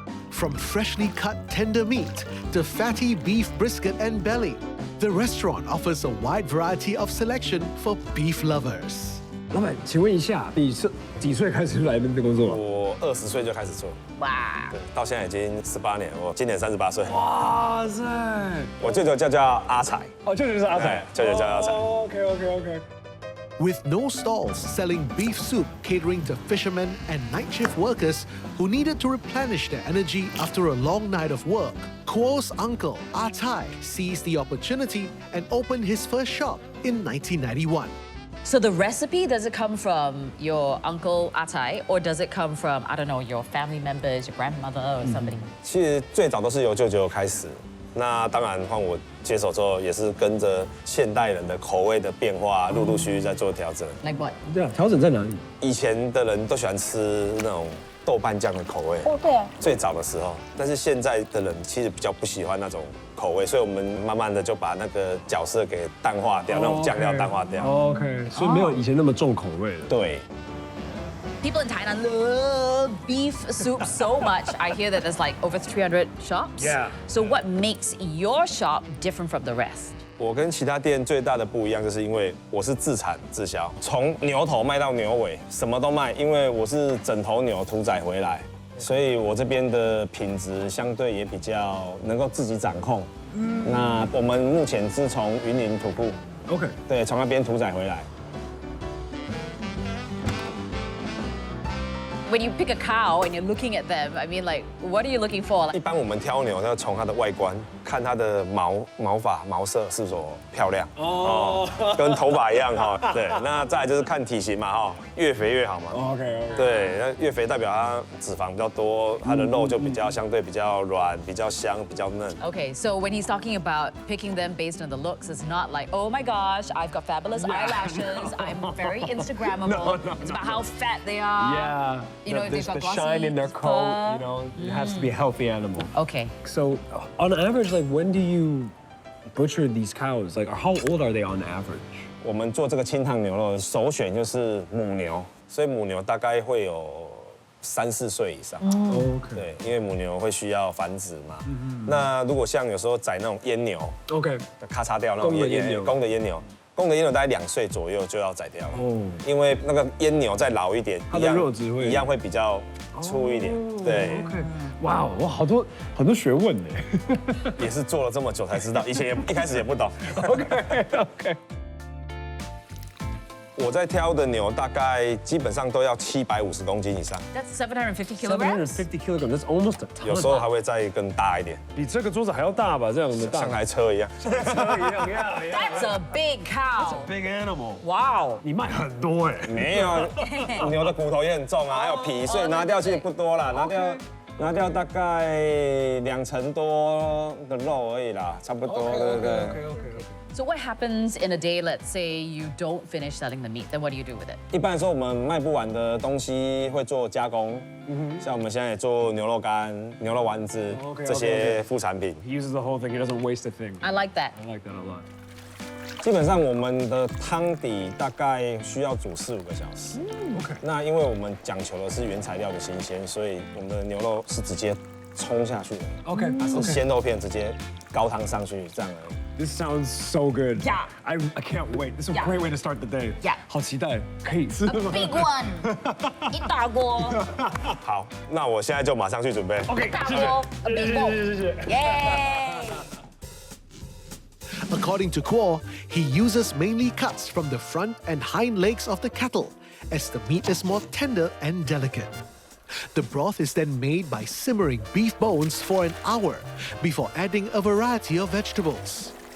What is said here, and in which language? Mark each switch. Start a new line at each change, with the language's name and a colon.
English: From freshly cut tender meat to fatty beef brisket and belly, the restaurant offers a wide variety of selection for beef lovers.
Chinese: 老板，请问一下，你是几岁开始来这边工作？我20岁就开始做，哇。对，到现在已经18年。我今年38岁。哇塞！我舅舅叫阿财。哦，舅舅就是阿财，舅舅叫阿财。 OK。
English: With no stalls selling beef soup catering to fishermen and night shift workers who needed to replenish their energy after a long night of work, Kuo's uncle, Ah Tai, seized the opportunity and opened his first shop in 1991. So the recipe, does it come from your uncle Atai, or does it come from, I don't know, your family members, your grandmother or somebody?
Chinese: 其实最早都是由舅舅开始，那当然换我接手之后，也是跟着现代人的口味的变化，陆陆续续在做调整。
English: Like what?
Chinese: 对啊，调整在哪里？以前的人都喜欢吃那种豆瓣酱的口味，哦，对啊。最早的时候，但是现在的人其实比较不喜欢那种口味，所以我们慢慢的就把那个角色给淡化掉，那种酱料淡化掉。 OK，所以没有以前那么重口味了。对。
English: People in Thailand love beef soup so much. I hear that there's like over 300 shops. Yeah. So what makes your shop different from the rest?
Chinese: 我跟其他店最大的不一样，就是因为我是自产自销，从牛头卖到牛尾，什么都卖。因为我是整头牛屠宰回来，所以我这边的品质相对也比较能够自己掌控。那我们目前是从云林土库 OK，对，从那边屠宰回来。
English: When you pick a cow and you're looking at them, I mean, like, what are you looking for?
Chinese: 一般我们挑牛要从它的外观看它的毛发、毛色是否漂亮哦，跟头发一样哈。对，那再来就是看体型嘛哈，越肥越好嘛。 OK。对，那越肥代表它脂肪比较多，它的肉就比较相对比较软、比较香、比较嫩。
English: Okay, so when he's talking about picking them based on the looks, it's not like, oh my gosh, I've got fabulous eyelashes, I'm very Instagrammable. It's about how fat they are. Yeah. You know, if they've got the glossy shine in their coat, fur. you know, it has to be a healthy animal. Okay. So, on average, like, when do you butcher these cows? Like, how old are they on average?
Chinese: 我们做这个清汤牛肉，首选就是母牛，所以母牛大概会有3、4岁以上。 OK。对，因为母牛会需要繁殖嘛。那如果像有时候宰那种阉牛， OK。咔嚓掉那种公的阉牛公的阉牛。公的阉牛大概2岁左右就要宰掉了，因为那个阉牛再老一点，它的肉质会一样会比较粗一点。对， OK， 哇，我好多学问呢。也是做了这么久才知道，以前一开始也不懂。 OK。我在挑的牛大概基本上都要750公斤以上，
English: That's 750 kilograms. 750 kilograms，that's almost a ton。
Chinese: 有时候还会再更大一点，比这个桌子还要大吧？这样的大，像台车一样。车一样
English: That's a big cow. Big animal。 Wow.
Chinese: 你卖很多哎。没有，牛的骨头也很重啊，还有皮，所以拿掉其实不多啦，拿掉大概2成多的肉而已啦，差不多，对不对？
English: So what happens in a day? Let's say you don't finish selling the meat. Then what do you do with it?
Chinese: 一般来说，我们卖不完的东西会做加工，像我们现在也做牛肉干、牛肉丸子这些副产品。
English: He uses the whole thing. He doesn't waste a thing. I like that. I like that a lot.
Chinese: 基本上我们的汤底大概需要煮4、5个小时。 OK。那因为我们讲求的是原材料的新鲜，所以我们的牛肉是直接冲下去的。 OK，它是鲜肉片直接高汤上去这样而已。
English: This sounds so good. Yeah. I can't wait. This is a Yeah. great way to start the day. Yeah.
Chinese: 好期待，可以吃
English: A big one. 一大锅。
Chinese: 好，那我现在就马上去准备。 OK，
English: 大锅 A big bowl.
Chinese: 谢谢。 Yay.
English: According to Kuo, he uses mainly cuts from the front and hind legs of the cattle, as the meat is more tender and delicate. The broth is then made by simmering beef bones for an hour before adding a variety of vegetables.